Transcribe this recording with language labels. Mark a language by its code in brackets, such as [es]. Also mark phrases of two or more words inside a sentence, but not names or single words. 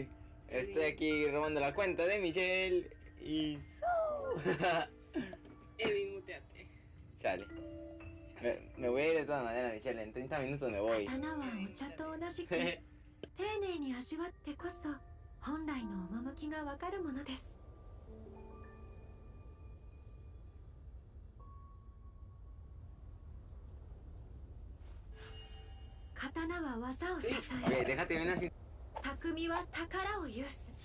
[es] Estoy aquí robando la cuenta de Michelle y Edwin, muteate. Chale. Me voy a ir de todas maneras, Michelle. En 30 minutos me voy. [ja] 刀はお茶と同じく丁寧に味わってこそ本来の趣がわかるものです。刀は技を支え、 [es] déjate ver así. [ja] 匠は宝を有す。